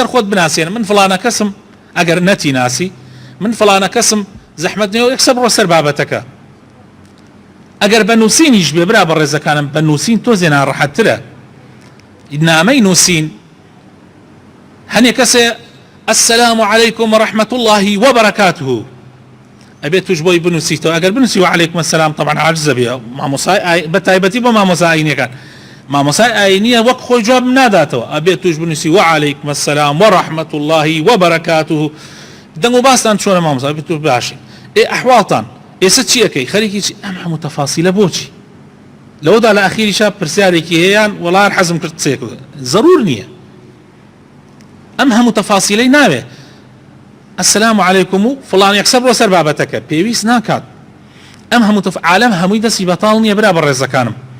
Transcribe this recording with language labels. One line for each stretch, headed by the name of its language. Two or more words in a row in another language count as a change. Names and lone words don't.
Central Kurdish: خۆت بناسێنە من فڵانە کەسم ئەگەر نەتی ناسی من فڵانە کەسم زەحمەت نێ و یەکسەر بڕۆ سەر بابەتەکە ئەگەر بە نووسینیش بێ برا بە ڕێزەکانم بە نووسین تۆزێ ناڕەحەتترە نامەی نووسین هەنێ کەسێ
Arabic: السلام عليكم ورحمة الله وبركاته
Central Kurdish: ئەبێت توش بۆی بنووسیتەوە ئەگەر بنووسی
Arabic: وعليكم السلام
Central Kurdish: طبعا عاجزە بێ بەتایبەتی بۆ مامۆسایینەکان مامۆسای ئاینیە وەک خۆی جواب ناداتەوە ئەبێت توش بنووسی
Arabic: وعەلەیکم السەلام وەڕەحمەت الله وبەرەکاتوه
Central Kurdish: دەنگ و باستان چۆنە مامۆسا بێت توش باشین ئەحواڵتان ئێستا چی ئەەکەی خەریکی چی ئەم هەموو تەفاسیلە بۆچی لەوەدا لە ئەخیریشا پرسیارێکی هەیەیان وەڵا حەزم کرد قسەیەک ضرور نییە ئەم هەموو تەفاسیلەی ناوێ
Arabic: السلام عەلەیکم
Central Kurdish: و فڵان یەکسەر بۆ سەر بابەتەکە پێویست ناکات ئەم هەموو عالەم هەمووی دەستی بەتاڵ نییە برا بە ڕێزەکانم